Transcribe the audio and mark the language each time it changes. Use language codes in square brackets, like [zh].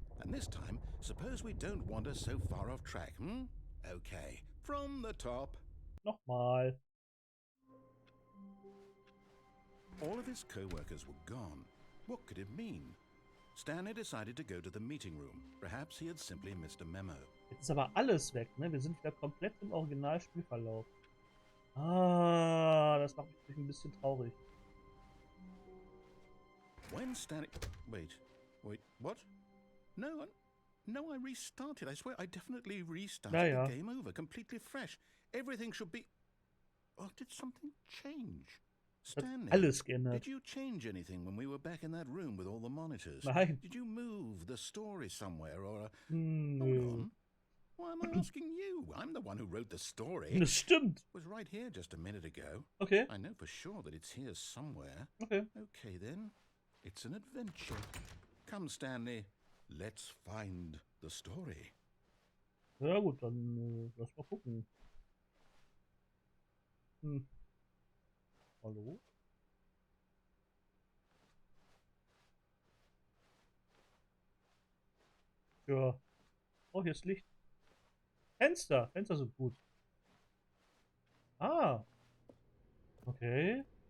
[en] And this time, suppose we don't wander so far off track, Okay, from the top. [de] Nochmal. [en] All of his co-workers were gone. What could it mean? Stanley decided to go to the meeting room. Perhaps he had simply missed a memo. [de] Jetzt ist aber alles weg, ne? Wir sind wieder komplett im Originalspielverlauf. Ah, das macht mich ein bisschen traurig. [en] When Stanley... Wait, what? No, I restarted. I swear, I definitely restarted the game over, completely fresh. Everything should be... Oh, did something change? Stanley, [de] alles geändert. [en] Did you change anything when we were back in that room with all the monitors? [de] Nein. [en] Did you move the story somewhere or... [de] Nö. [en] Hold on. Why am I asking you? I'm the one who wrote the story. [de] Das stimmt. [en] It was right here just a minute ago. Okay. I know for sure that it's here somewhere. Okay. Okay, then. It's an adventure. Come, Stanley. Let's find the story. [de] Ja gut, dann lass mal gucken. Hallo? Ja. Oh, hier ist Licht. Fenster. Fenster sind gut. Ah. Okay.